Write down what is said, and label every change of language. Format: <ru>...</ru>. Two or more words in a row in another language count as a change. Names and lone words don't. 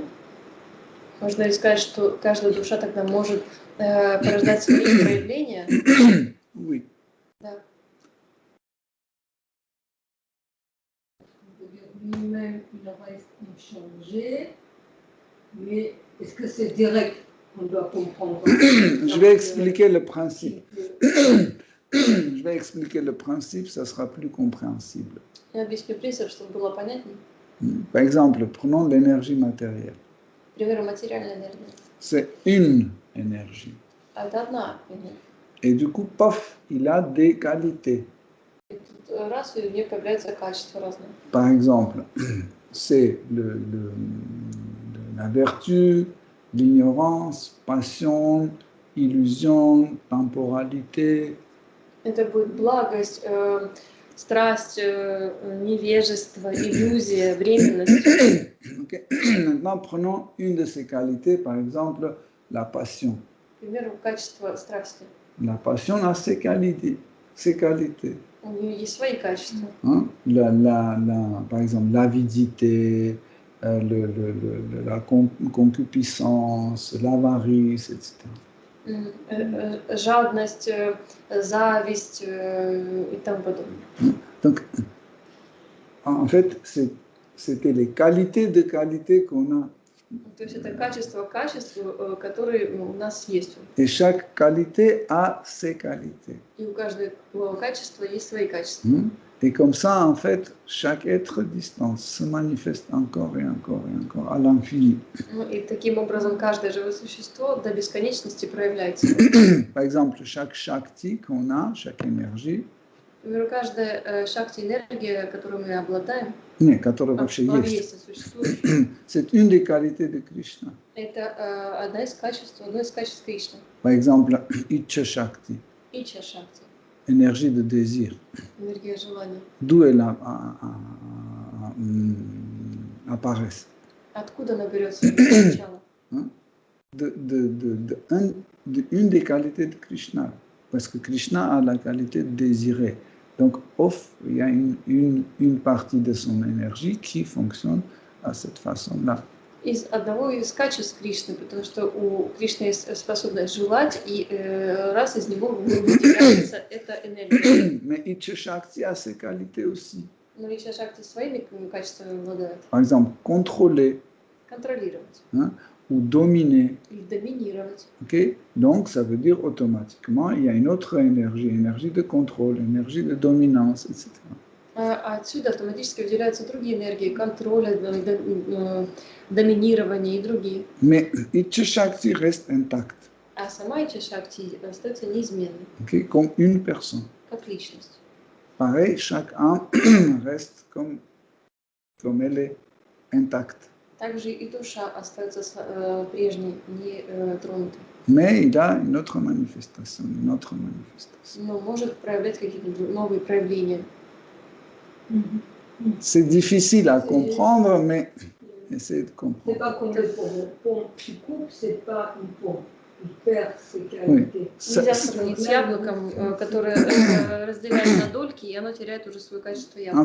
<ru>Можно ли сказать, что каждая душа тогда может порождать свои проявления?</ru> <fr>Oui.</fr> <ru>Да.</ru> <fr>Lui-même, il reste inchangé, mais est-ce que c'est direct qu'on doit comprendre? Je vais expliquer le principe. Je vais expliquer le principe, ça sera plus compréhensible.</fr> <ru>Я объясню принцип, чтобы было понятнее.</ru> <fr>Par exemple, prenons l'énergie matérielle.</fr> <ru>К примеру, материальная энергия.</ru> <fr>C'est une énergie.</fr> <ru>А это одна энергия.</ru> <fr>Et du coup, paf, il a des qualités.</fr> <ru>И тут раз, и у нее появляется качество разное.</ru> <fr>Par exemple, c'est la vertu, l'ignorance, passion, illusion, temporalité.</fr> <ru>Это будет благость, страсть, невежество, иллюзия, временность.</ru> <fr>Okay. Maintenant, prenons une de ces qualités, par exemple, la passion.</fr> <ru>К примеру, качество страсти.</ru> <fr>La passion a ses qualités.</fr> <ru>У нее есть свои качества.</ru> <fr>Hein? Par exemple, l'avidité, la concupiscence, l'avarice, etc.</fr> <ru>Жадность, зависть и тому подобное.</ru> <fr>Donc, en fait, c'était les qualités qu'on a.</fr> <ru>То есть это качество, которые у нас есть.</ru> <fr>Et chaque qualité a ses qualités.</fr> <ru>И у каждого качества есть свои качества.</ru> <fr>Et comme ça, en fait, chaque être distant se manifeste encore et encore et encore à l'infini.</fr> <ru>И таким образом каждое живое существо до бесконечности проявляется.</ru> <fr>Par exemple, chaque shakti qu'on a, chaque énergie,</fr> <ru>Например, каждая шакти энергия, которую мы обладаем, которая вообще есть, существует,</ru> <fr>c'est une des qualités de Krishna.</fr> <ru>это одно из качеств Кришны.</ru> <fr>Par exemple, Icha Shakti,</fr> <ru>Ича шакти,</ru> <fr>énergie de désir.</fr> <ru>энергия желания.</ru> <fr>D'où elle apparaît?</fr> <ru>Откуда она берется начало?</ru> <fr>Une des qualités de Krishna. Parce que Krishna a la qualité de désirer. Donc, il y a une partie de son énergie qui fonctionne à cette façon-là.</fr> <ru>Из одного из качеств Кришны, потому что у Кришны есть способность желать, и раз из него выделяется эта энергия.</ru> <fr>Mais Icha Shakti a ses qualités aussi.</fr> <ru>Но Ича шакти своими качествами обладает.</ru> <fr>Par exemple, contrôler,</fr> <ru>Контролировать</ru> <fr>ou dominer.</fr> <ru>или доминировать.</ru> <fr>Okay? Donc, ça veut dire automatiquement, il y a une autre énergie de contrôle, énergie de dominance, etc.</fr> <ru>Отсюда автоматически выделяются другие энергии, контроля, доминирования и другие.</ru> <fr>Mais Icha Shakti reste intact,</fr> <ru>А сама Ича шакти остается неизменной,</ru> <fr>okay? Comme une personne.</fr> <ru>как личность.</ru> <fr>Pareil, chaque âme reste comme elle est intacte.</fr> <ru>Также и душа остается прежней, не тронутой.</ru> <fr>Mais il a une autre manifestation.</fr> <ru>Но может проявлять какие-то новые проявления.</ru> <fr>C'est difficile à comprendre, mais essayez de comprendre. C'est pas comme le pont. Le pont qui coupe, c'est pas une pompe. il perd ses qualités.</fr> <ru>Нельзя сравнить с яблоком, которое разделяет на дольки, и оно теряет уже свое качество яблока.</ru>